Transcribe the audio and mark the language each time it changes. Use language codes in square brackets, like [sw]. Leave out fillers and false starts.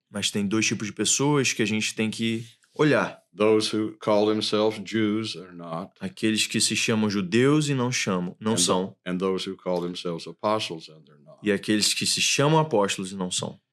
[pt] Mas tem dois tipos de pessoas que a gente tem que olhar. [en] Those who call themselves Jews are not. [pt] Aqueles que se chamam judeus e não são. [en] And those who call themselves apostles and they're not. [pt] E aqueles que se chamam apóstolos e não são.